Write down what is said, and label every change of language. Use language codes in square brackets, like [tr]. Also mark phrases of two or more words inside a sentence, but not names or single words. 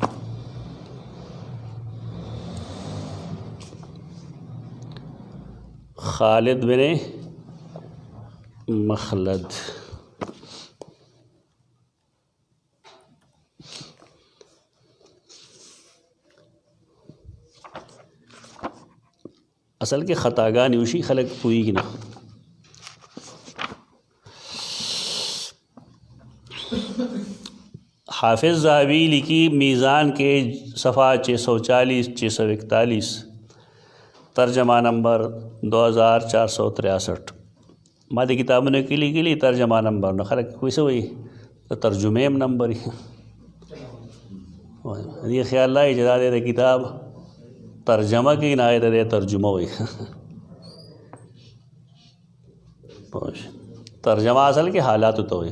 [ps] خالد بن مخلد اصل کې خطاګانې وشي خلک پوهېږي نه. [ur] حافظ ذهبی لکھی میزان کے صفحہ 640-641 ترجمہ نمبر 2463. [ps] ما دې کتابونه کې لیکلي ترجمه نمبر نو خلک کوی څه وایي د ترجمې هم نمبر یې دې خیال لای چې دا د کتاب ترجمه کې نه د ترجمه وایي. ترجمه اصل کې حالات ته وایي.